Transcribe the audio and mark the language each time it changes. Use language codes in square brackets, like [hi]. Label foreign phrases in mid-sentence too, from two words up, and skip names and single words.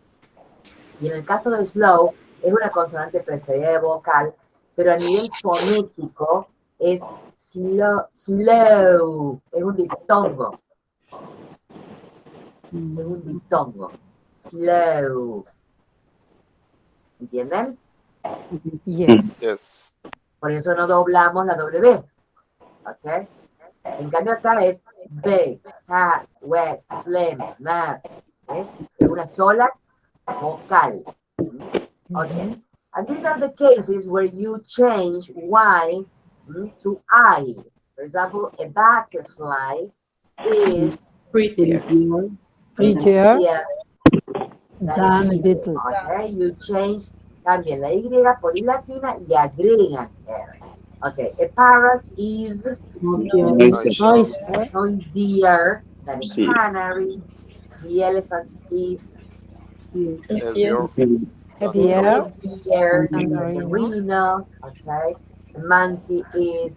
[es] Y en el caso de slow, es una consonante precedida de vocal, pero a nivel fonético es slow, es un diptongo. Slow. ¿Entienden? [en] Yes. Yes. [es] Por eso no doblamos la W. ¿Ok? En cambio acá es bake, [en] hat, wet, phlegm, [es] mat. ¿Ok? Es una sola vocal. [en] Okay. And these are the cases where you change Y to I. For example, a butterfly is Prettier. Prettier than than a a beetle. beetle. Okay, you change, [es] cambian la Y por I latina y agregan R. [en] Okay, a parrot is noisier than a canary. The elephant is Heavier. Heavier heavier than than the the rhino. rhino. Okay, the monkey is